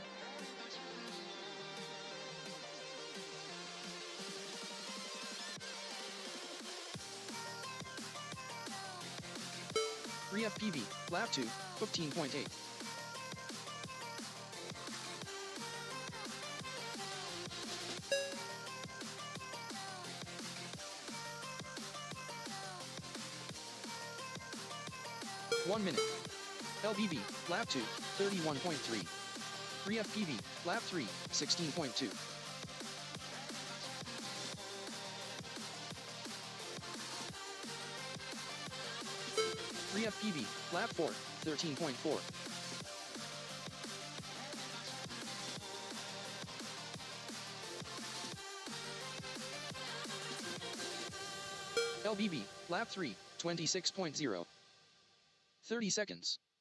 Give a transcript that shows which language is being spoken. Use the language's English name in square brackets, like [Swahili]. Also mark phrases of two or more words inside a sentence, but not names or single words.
[English] FPV, lap 2, 15.8. One minute. LBB, lap 2, 31.3. FPV, lap 3, 16.2. FPV, lap 4, 13.4. LBB, lap 3, 26.0. 30 seconds.